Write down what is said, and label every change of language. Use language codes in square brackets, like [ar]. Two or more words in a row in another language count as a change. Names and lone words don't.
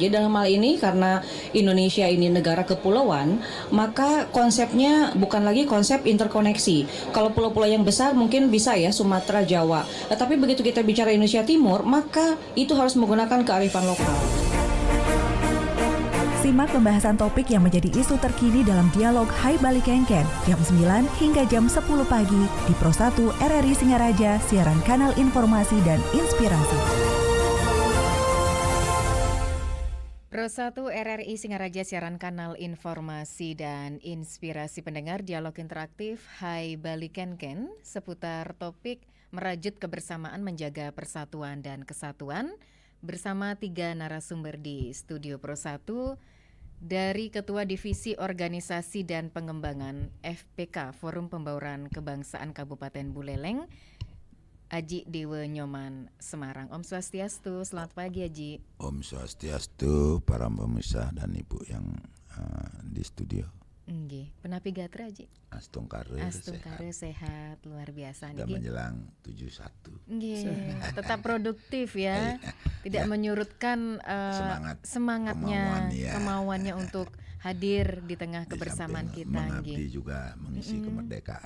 [id] Jadi dalam hal ini karena Indonesia ini negara kepulauan, maka konsepnya bukan lagi konsep interkoneksi. Kalau pulau-pulau yang besar mungkin bisa ya Sumatera, Jawa. Tapi begitu kita bicara Indonesia Timur, maka itu harus menggunakan kearifan lokal. Simak pembahasan topik yang menjadi isu terkini dalam dialog Hai Bali Kengken jam 9 hingga jam 10 pagi di Pro 1 RRI Singaraja, siaran kanal informasi dan inspirasi. Pro 1 RRI Singaraja, siaran kanal informasi dan inspirasi. Pendengar, dialog interaktif Hai Bali Kengken seputar topik merajut kebersamaan menjaga persatuan dan kesatuan bersama 3 narasumber di studio Pro 1. Dari Ketua Divisi Organisasi dan Pengembangan FPK Forum Pembauran Kebangsaan Kabupaten Buleleng, Aji Dewa Nyoman Semarang. [ban] Om Swastiastu, [id] selamat pagi Aji. [ban] Om Swastiastu, [id] para pemirsa dan ibu yang di studio. [ban] Nggih, penapi gatra Aji. Astungkare [id] sehat, luar biasa. Sudah menjelang 71. Nggih, tetap produktif ya. Tidak menyurutkan semangatnya, kemauannya untuk hadir di tengah kebersamaan kita. Mengabdi juga mengisi kemerdekaan.